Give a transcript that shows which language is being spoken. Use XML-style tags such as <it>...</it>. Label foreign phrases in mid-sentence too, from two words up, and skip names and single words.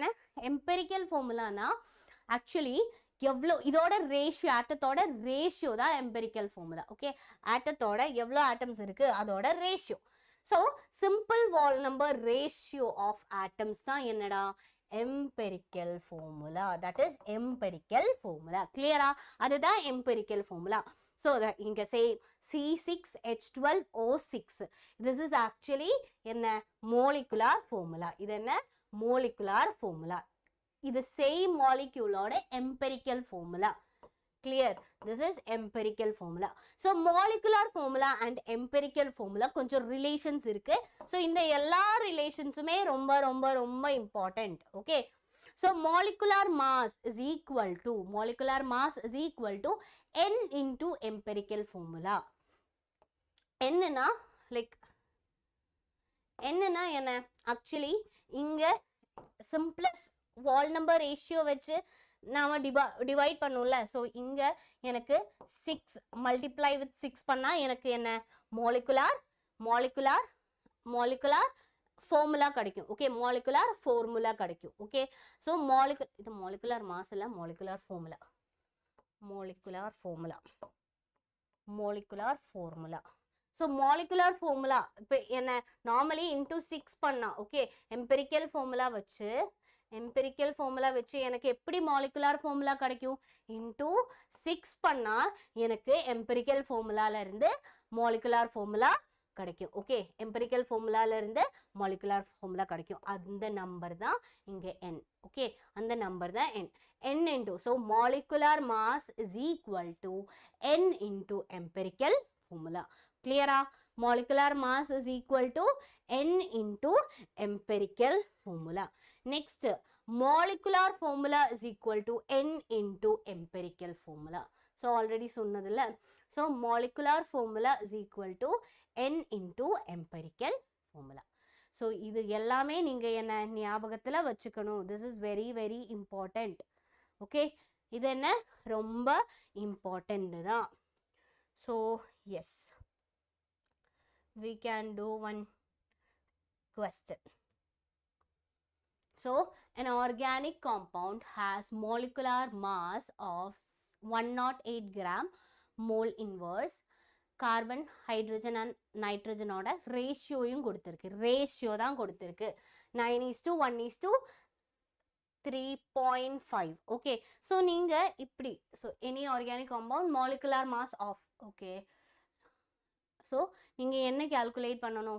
<ta>எம்பெரிக்கல் ஃபார்முலானா ஆக்சுவலி எவ்வளோ இதோட ரேஷியோ, ஆட்டத்தோட ரேஷியோ தான்</ta> <en>empirical formula.</en> <ta>ஓகே, ஆட்டத்தோட எவ்வளோ ஆட்டம்ஸ் இருக்கு அதோட ரேஷியோ.</ta> <en>so simple wall number ratio of atoms</en> <ta>தான் என்னடா</ta> <en>empirical formula. that is empirical formula.</en> <ta>கிளியரா? அதுதான்</ta> <en>empirical formula. So that இங்க say C6H12O6. This is actually என்ன molecular formula.</en> <ta>இது என்ன</ta> <en>molecular formula. இது same molecule ஓட empirical formula. Clear? This is empirical formula. So molecular formula and empirical formula கொஞ்சம் relations இருக்கு.</en> <ta>So இந்த எல்லா relationsமே ரொம்ப ரொம்ப ரொம்ப</ta> <en>important. Okay. So molecular mass is equal to n into empirical formula. n na like n na என்ன actually இங்க simplest wall number ratio</en> <ta>வச்சு நாம</ta> <en>divide பண்ணும்ல.</en> <ta>so இங்க எனக்கு 6</ta> <en>multiply with</en> <ta>6 பண்ணா எனக்கு என்ன</ta> <en>molecular formula</en> <ta>கிடைக்கும். ஓகே,</ta> <en>molecular formula கிடைக்கும். ஓகே, so இது molecular mass இல்ல molecular formula. So molecular formula</en> <ta>இப்போ என்ன</ta> <en>normally into 6</en> <ta>பண்ணா ஓகே</ta> <en>empirical formula</en> <ta>வச்சு எனக்கு எப்படி</ta> <en>molecular formula கிடைக்கும் into 6</en> <ta>பண்ணா எனக்கு</ta> <en>empirical formulaல இருந்து molecular formula கிடைக்கும்.</en> <ta>ஓகே,</ta> <en>empirical formulaல இருந்து molecular formula கிடைக்கும்.</en> <ta>அந்த நம்பர் தான் இங்க n. ஓகே, அந்த நம்பர் தான் n.</ta> <en>n into so molecular mass is equal to n into empirical formula. Clear-ஆ? molecular mass is equal to n into empirical formula. Next, molecular formula is equal to n into empirical formula. So already சொன்னதில்ல. So molecular formula is equal to n into empirical formula.</en> <ta>So இது எல்லாமே நீங்க என்ன ஞாபகத்துல வச்சுக்கணும்.</ta> <en>This is very very important.</en> <ta>Okay, இது என்ன ரொம்ப important தான்.</ta> <en>So yes, we can do one question. So an organic compound has molecular mass of 108 gram mole inverse. carbon hydrogen and</en> <ta>நைட்ரஜனோட ரேஷியோயும் கொடுத்துருக்கு. ரேஷியோ தான் கொடுத்துருக்கு 9:1:3.5.</ta> <en>okay, so</en> <ta>நீங்கள் இப்படி</ta> <en>so any organic compound molecular mass of okay so</en> <ta>நீங்கள் என்ன</ta> <en>கேல்குலேட் பண்ணணும்?</en>